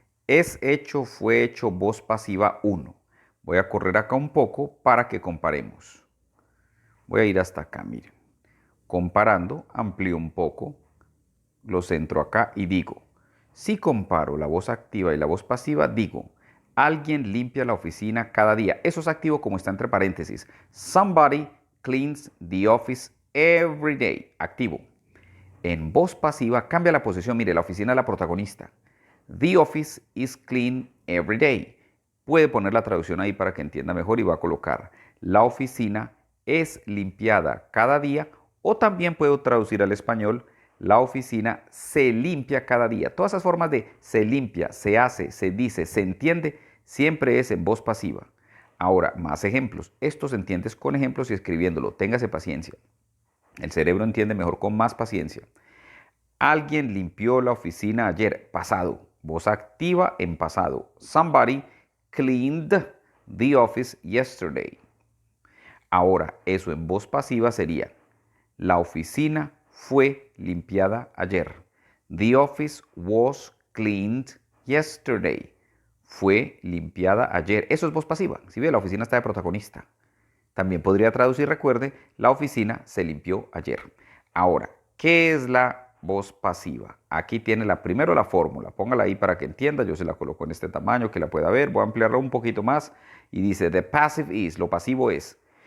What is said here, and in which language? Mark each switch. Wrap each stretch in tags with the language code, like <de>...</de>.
<es>Es hecho, fue hecho, voz pasiva 1. Voy a correr acá un poco para que comparemos. Voy a ir hasta acá, miren. Comparando, amplío un poco, lo centro acá y digo, si comparo la voz activa y la voz pasiva, digo, alguien limpia la oficina cada día. Eso es activo como está entre paréntesis.</es> <en>Somebody cleans the office every day.</en> <es>Activo. En voz pasiva cambia la posición. Mire, la oficina es la protagonista.</es> <en>The office is clean every day.</en> <es>Puede poner la traducción ahí para que entienda mejor y va a colocar la oficina es limpiada cada día, o también puedo traducir al español la oficina se limpia cada día. Todas esas formas de se limpia, se hace, se dice, se entiende, siempre es en voz pasiva. Ahora, más ejemplos. Esto se entiende con ejemplos y escribiéndolo. Téngase paciencia. El cerebro entiende mejor con más paciencia. Alguien limpió la oficina ayer, pasado. Voz activa en pasado.</es> <en>Somebody cleaned the office yesterday.</en> <es>Ahora, eso en voz pasiva sería, la oficina fue limpiada ayer.</es> <en>The office was cleaned yesterday.</en> <es>Fue limpiada ayer. Eso es voz pasiva. Si ve, la oficina está de protagonista. También podría traducir, recuerde, la oficina se limpió ayer. Ahora, ¿qué es la voz pasiva? Aquí tiene primero la fórmula. Póngala ahí para que entienda. Yo se la coloco en este tamaño, que la pueda ver. Voy a ampliarla un poquito más. Y dice,</es> <en>the passive is,</en> <es>lo pasivo es.</es>